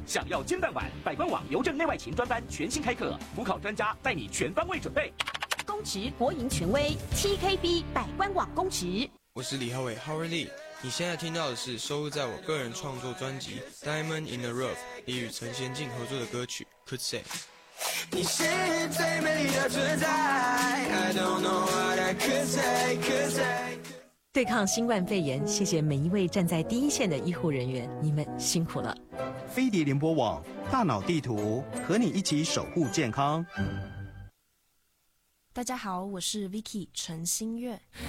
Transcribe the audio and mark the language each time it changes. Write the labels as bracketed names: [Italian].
[Chinese] 想要金饭碗，百官网邮政内外勤专班全新开课，辅考专家带你全方位准备。公职国营权威 TKB 百官网公职。我是李浩伟 Howard Lee， 你现在听到的是收录在我个人创作专辑 Diamond in the Rough 里与陈贤进合作的歌曲 Could Say。你是最美丽的存在。 [English] I don't know what I could say, could say。 [Chinese] 对抗新冠肺炎，谢谢每一位站在第一线的医护人员，你们辛苦了。飞碟联播网，大脑地图，和你一起守护健康。大家好，我是 Vicky 陈心月。